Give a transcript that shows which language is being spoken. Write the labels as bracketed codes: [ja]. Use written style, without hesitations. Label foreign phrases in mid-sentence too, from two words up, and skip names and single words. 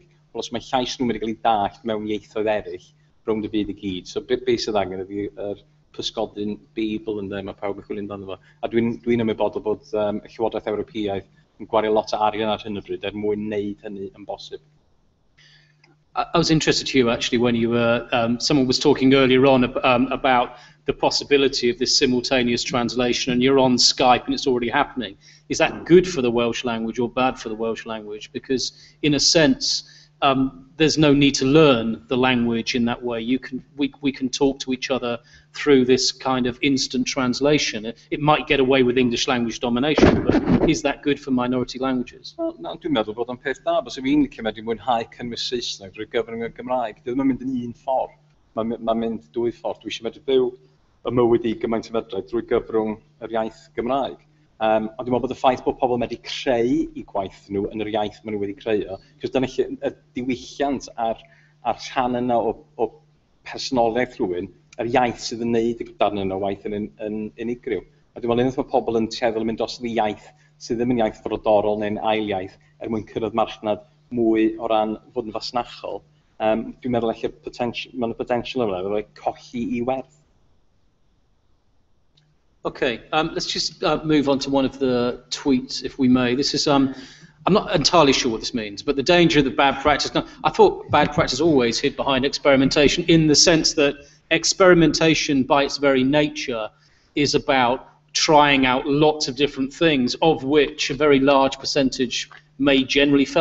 [cy] Wel, os mae llais nhw'n mynd i gael ei dallt mewn ieithoedd eraill rownd y byd i gyd. So be sydd angen ydy'r pysgodyn Beibl yn mae pawb yn chwilio amdano fo. A dwi'n ymwybodol bod y Llywodraeth Ewropeaidd yn gwario lot o arian ar hyn o bryd mwyn wneud hynny yn bosib. [en] I was interested to you actually when you were, someone was talking earlier on about the possibility of this simultaneous translation, and you're on Skype and it's already happening. Is that good for the Welsh language or bad for the Welsh language? Because in a sense, there's no need to learn the language in that way. We can talk to each other through this kind of instant translation. It might get away with English language domination, but is that good for minority languages? [cy] Wel, dwi'n meddwl bod o'n peth da, bos fi'n licio medru mwynhau cynnwys Saesneg drwy gyfryngau Gymraeg. Dwi'n mynd yn un ffordd, mae'n mynd dwy ffordd. Dwi eisiau medru byw y mywyd i gymaint o fedrau drwy gyfrwng yr iaith Gymraeg. Ond dwi'n meddwl bod y ffaith bod pobl medru creu eu gwaith nhw yn yr iaith maen nhw wedi creu, cos dyna y diwylliant ar rhan yna o personoliaeth rhywun, yr iaith sydd yn neud y darn yna o waith yn unigryw. A dwi'n meddwl unwaith mae pobl yn tueddol yn mynd os ydi iaith sydd ddim yn iaith frodorol neu'n ail iaith mwyn cyrraedd marchnad mwy o ran fod yn fasnachol, dwi'n meddwl mae'n potensial yma efo colli I werth. [en] Okay, let's just move on to one of the tweets, if we may. This is, I'm not entirely sure what this means, but the danger of the bad practice. Now, I thought bad practice always hid behind experimentation in the sense that experimentation by its very nature is about trying out lots of different things, of which a very large percentage may generally fail.